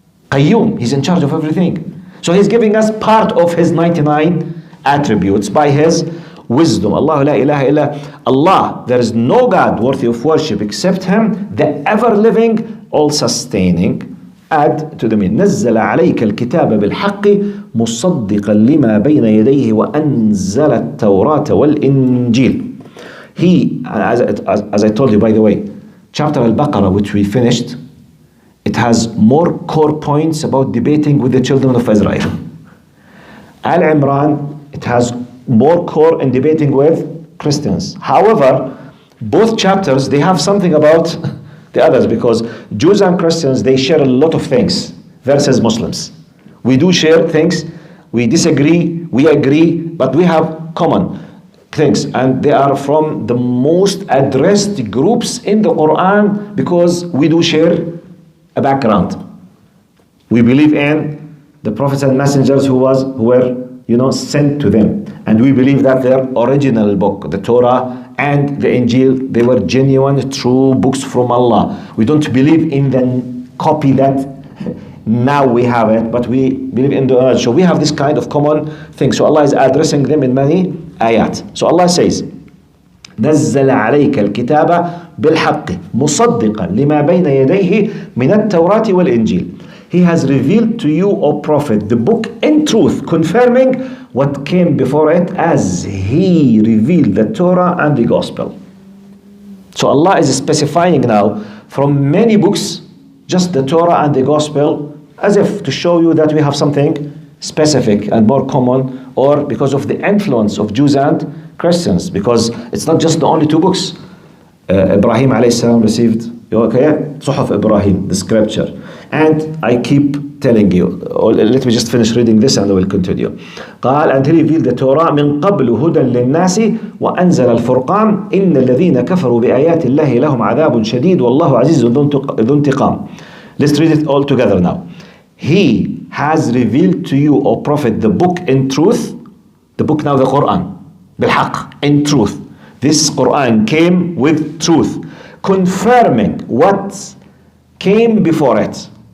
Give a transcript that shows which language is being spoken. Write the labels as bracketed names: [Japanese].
[English] Qayyum, he's in charge of everything. So he's giving us part of his 99 attributes by his wisdom. Allah [Arabic] la ilaha illa Allah. [English] There is no God worthy of worship except him, the ever living, all sustaining. Add to the meaning. [Arabic] نزل عليك الكتاب بالحق مصدقا لما بين يديه وأنزل التوراة والإنجيل. [English] He, as I told you by the way, chapter Al-Baqarah which we finished, it has more core points about debating with the children of Israel. Aal Imran, it has more core in debating with Christians. However, both chapters, they have something about the others, because Jews and Christians, they share a lot of things versus Muslims. We do share things, we disagree, we agree, but we have common things, and they are from the most addressed groups in the Quran because we do share a background. We believe in the prophets and messengers who were sent to them, and we believe that their original book, the Torah and the Injil, they were genuine, true books from Allah. We don't believe in the copy that now we have it, but we believe in the original. So we have this kind of common thing. So Allah is addressing them in many ayat. [Arabic] So Allah says, نزل عليك الكتاب بالحق مصدقا لما بين يديه من التوراة والإنجيل. [English] He has revealed to you, O Prophet, the book in truth, confirming what came before it, as he revealed the Torah and the Gospel. So Allah is specifying now from many books, just the Torah and the Gospel, as if to show you that we have something specific and more common, or because of the influence of Jews and Christians, because it's not just the only two books. Ibrahim alayhi salam received Suhuf Ibrahim, the scripture. And I keep telling you, let me just finish reading this and I will continue. [Arabic] قال, [English] and he revealed the Torah [Arabic] من قبل هدى للناس وأنزل الفرقان إن الذين كفروا بآيات الله لهم عذاب شديد والله عزيز ذو انتقام. [English] Let's read it all together now. He has revealed to you, O Prophet, the book in truth, the book now the Quran, بالحق, in truth. This Quran came with truth, confirming what came before it.